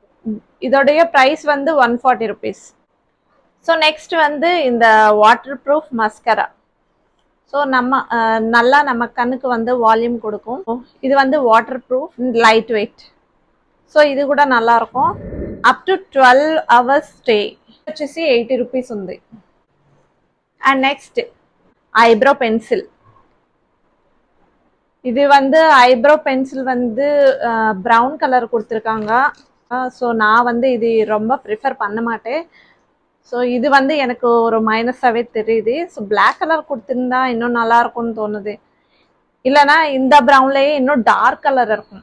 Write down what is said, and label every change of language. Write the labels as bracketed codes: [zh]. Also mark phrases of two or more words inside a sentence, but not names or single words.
[ta] இதோடைய ப்ரைஸ் வந்து 140 ருபீஸ். [en] So next [ta] வந்து இந்த [en] water proof mascara. [ta] ஸோ நல்லா நம்ம கண்ணுக்கு வந்து வால்யூம் கொடுக்கும். இது வந்து [en] water proof, light weight. So [ta] இது கூட நல்லாயிருக்கும். [en] up to 12 hours stay [te] వచ్చేసి 80 రూపీస్ ఉంది. [en] And next eyebrow pencil. [ta] இது வந்து [en] eyebrow pencil [ta] வந்து [en] brown colour [ta] கொடுத்துருக்காங்க. ஸோ நான் வந்து இது ரொம்ப ப்ரிஃபர் பண்ண மாட்டேன். ஸோ இது வந்து எனக்கு ஒரு மைனஸாகவே தெரியுது. [en] So black colour [ta] கொடுத்துருந்தா இன்னும் நல்லா இருக்கும்னு தோணுது. இல்லைனா இந்த ப்ரௌன்லேயே இன்னும் [en] dark colour [ta] இருக்கும்.